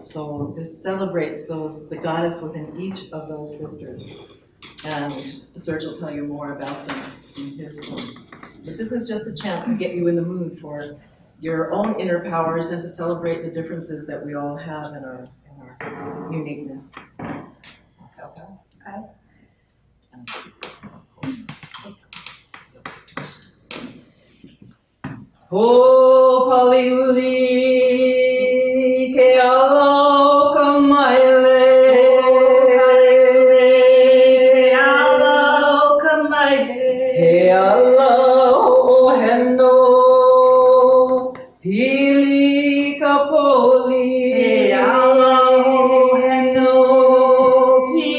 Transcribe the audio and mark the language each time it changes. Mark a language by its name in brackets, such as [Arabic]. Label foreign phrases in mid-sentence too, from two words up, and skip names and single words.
[English] So this celebrates the goddess within each of those sisters. And Serge will tell you more about them in his song. But this is just a chant to get you in the mood for your own inner powers and to celebrate the differences that we all have in our uniqueness. Okay. [Hawaiian] Ho paliuli ke alaka maile, ke alaka maile, ke alao heno, pili kapoli, ke alao heno,